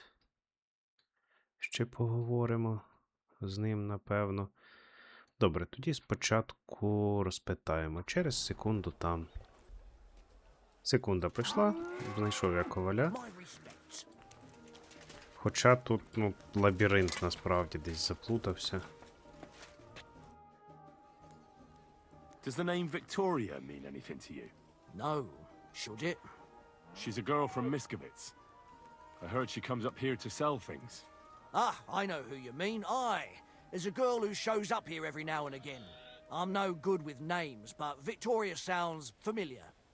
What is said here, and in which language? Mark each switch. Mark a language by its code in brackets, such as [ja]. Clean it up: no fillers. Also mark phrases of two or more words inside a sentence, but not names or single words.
[uk] Ще поговоримо з ним, напевно. Добре, тоді спочатку розпитаємо. Через секунду там. Секунда прийшла, знайшов я коваля. Хоча тут, лабіринт насправді десь заплутався. [en] Does the name Victoria mean anything to you? No, should it? She's a girl from Miskovitz. I heard she comes up here to sell things. Ah, I know who you mean. Aye. There's a girl who shows up here every now and again. I'm no good with names, but Victoria sounds familiar.